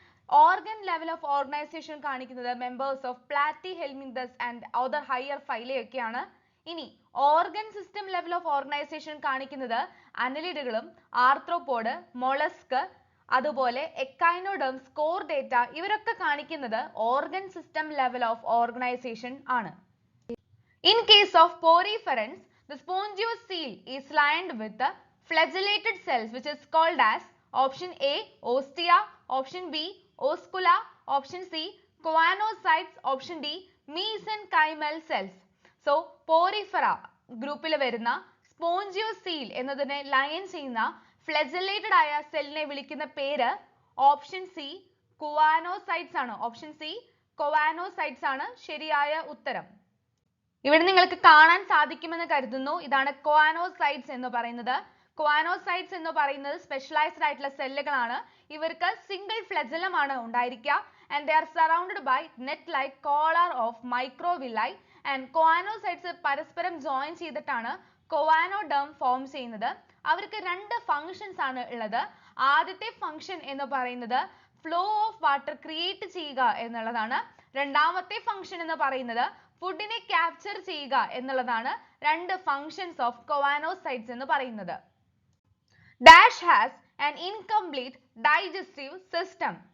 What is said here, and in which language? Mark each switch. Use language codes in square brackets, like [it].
[ml] Organ level of organisation കാണിക്കുന്നത് members of Platyhelminthes and other higher ഫൈലയൊക്കെയാണ്. ഇനി organ system level of organisation കാണിക്കുന്നത് അനലിഡുകളും arthropod, mollusc, അതുപോലെ echinoderms, Chordata ഇവരൊക്കെ കാണിക്കുന്നത് organ system level of organisation ആണ്. [en] In case of poriferans, the spongious seal is lined with the flagellated cells which is called as option A ostia, option B oscula, option C choanocytes, option D mesenchymal cells. [ml] So porifera ഗ്രൂപ്പിൽ വരുന്ന സ്പോഞ്ചിയോസ് seal എന്നതിനെ line ചെയ്യുന്ന flagellated ആയ സെല്ലിനെ വിളിക്കുന്ന പേര് option C കോവാനോസൈറ്റ്സ് ആണ്. Option C കോവാനോസൈറ്റ്സ് ആണ് ശരിയായ ഉത്തരം. ഇവിടെ നിങ്ങൾക്ക് കാണാൻ സാധിക്കുമെന്ന് കരുതുന്നു. ഇതാണ് കോവാനോസൈറ്റ്സ് എന്ന് പറയുന്നത്. കോവാനോസൈറ്റ്സ് എന്ന് പറയുന്നത് സ്പെഷ്യലൈസ്ഡ് ആയിട്ടുള്ള സെല്ലുകളാണ്. ഇവർക്ക് സിംഗിൾ ഫ്ലജലം ആണ് ഉണ്ടായിരിക്കുക. [en] and they are surrounded by net like collar of microvilli and [ml] കോവാനോസൈറ്റ്സ് പരസ്പരം ജോയിൻ ചെയ്തിട്ടാണ് കോവാനോഡെർം ഫോം ചെയ്യുന്നത്. അവർക്ക് രണ്ട് ഫങ്ഷൻസ് ആണ് ഉള്ളത്. ആദ്യത്തെ ഫങ്ഷൻ എന്ന് പറയുന്നത് ഫ്ലോ ഓഫ് വാട്ടർ ക്രിയേറ്റ് ചെയ്യുക എന്നുള്ളതാണ്. രണ്ടാമത്തെ ഫങ്ഷൻ എന്ന് പറയുന്നത് ഫുഡിനെ ക്യാപ്ചർ ചെയ്യുക എന്നുള്ളതാണ്. രണ്ട് ഫങ്ഷൻസ് ഓഫ് കോവാനോസൈറ്റ്സ് എന്ന് പറയുന്നത്. [en] Dash has an incomplete digestive system.